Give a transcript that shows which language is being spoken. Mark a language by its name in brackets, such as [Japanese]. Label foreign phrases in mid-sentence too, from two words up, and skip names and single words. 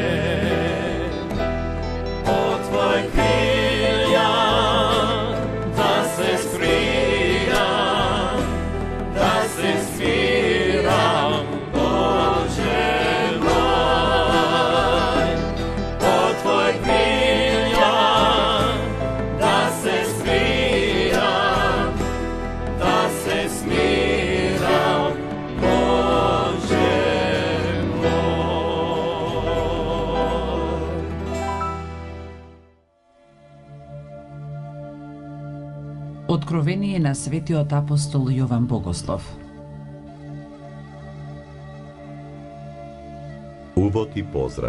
[Macedonian] По твој крилја да се скрирам, да се смирам, Боже мој. По твој крилја да се смирам, да се смирам, Боже мој. Откровение на светиот апостол Јован Богослов. Увод и поздрав.